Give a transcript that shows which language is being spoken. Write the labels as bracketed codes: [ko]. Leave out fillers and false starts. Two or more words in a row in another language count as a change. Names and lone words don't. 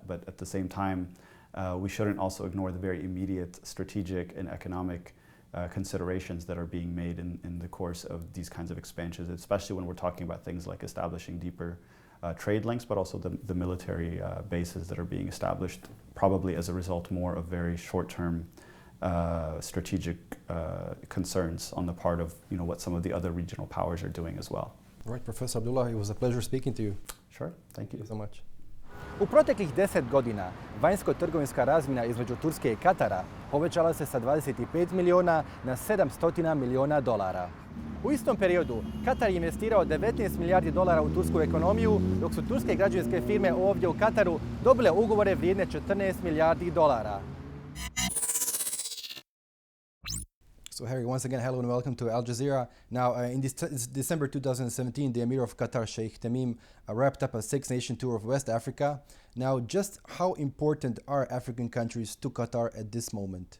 [en] But at the same time, we shouldn't also ignore the very immediate strategic and economic considerations that are being made in the course of these kinds of expansions, especially when we're talking about things like establishing deeper trade links, but also the military bases that are being established, probably as a result more of very short-term strategic concerns on the part of what some of the other regional powers are doing as well. All right, Professor Abdullah, it was a pleasure speaking to you. Sure, thank you so much. [bs] U proteklih 10 godina vanjsko-trgovinska razmjena između Turske i Katara povećala se sa 25 miliona na $700 miliona. U istom periodu Katar je investirao 19 milijardi dolara u tursku ekonomiju, dok su turske građevinske firme ovdje u Kataru dobile ugovore vrijedne 14 milijardi dolara. [en] So Harry, once again, hello and welcome to Al Jazeera. Now, in December 2017, the Emir of Qatar, Sheikh Tamim, wrapped up a six-nation tour of West Africa. Now, just how important are African countries to Qatar at this moment?